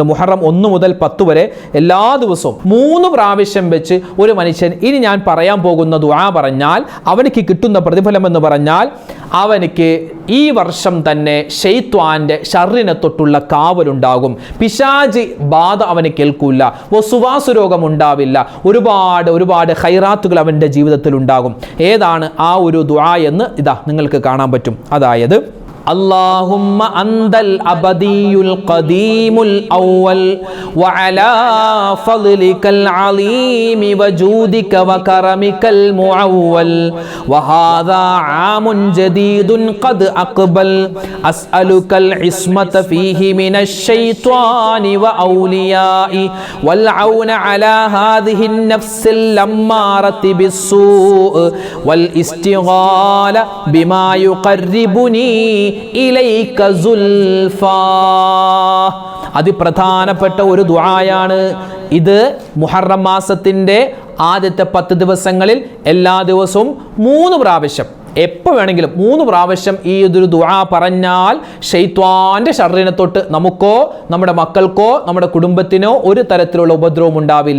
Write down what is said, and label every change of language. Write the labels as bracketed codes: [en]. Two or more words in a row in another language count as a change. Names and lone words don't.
[ml] മുഹറം 1 മുതൽ 10 വരെ എല്ലാ ദിവസവും 3 പ്രാവശ്യം വെച്ച് ഒരു മനുഷ്യൻ ഇനി ഞാൻ പറയാൻ പോകുന്ന ദുആ പറഞ്ഞാൽ അവനിക്ക് കിട്ടുന്ന പ്രതിഫലം എന്ന് പറഞ്ഞാൽ അവനിക്ക് ഈ വർഷം തന്നെ ശൈത്വാന്റെ ഷർറിനെ തൊട്ടുള്ള കാവലുണ്ടാകും, പിശാചി ബാധ അവന് കേൾക്കൂല, വസുവാസ രോഗം ഉണ്ടാവില്ല, ഒരുപാട് ഖൈറാത്തുകൾ അവൻ്റെ ജീവിതത്തിൽ ഉണ്ടാകും. ഏതാണ് ആ ഒരു ദുആ എന്ന് ഇതാ നിങ്ങൾക്ക് കാണാൻ പറ്റും. [ar] അതായത് اللهم أنت الأبدي القديم الأول وعلى فضلك العظيم وجودك وكرمك المعول وهذا عام جديد قد أقبل أسألك العصمة فيه من الشيطان وأوليائه والعون على هذه النفس اللمارة بالسوء والاستغال بما يقربني إليك زلفى. [ml] അതിപ്രധാനപ്പെട്ട ഒരു ദുആയാണ് ഇത്. മുഹറം മാസത്തിൻ്റെ ആദ്യത്തെ 10 ദിവസങ്ങളിൽ എല്ലാ ദിവസവും 3 പ്രാവശ്യം, എപ്പോൾ വേണമെങ്കിലും 3 പ്രാവശ്യം ഈ ഒരു ദുആ പറഞ്ഞാൽ ശൈത്വാന്റെ ഷർറിനെ തൊട്ട് നമുക്കോ നമ്മുടെ മക്കൾക്കോ നമ്മുടെ കുടുംബത്തിനോ ഒരു തരത്തിലുള്ള ഉപദ്രവം ഉണ്ടാവില്ല.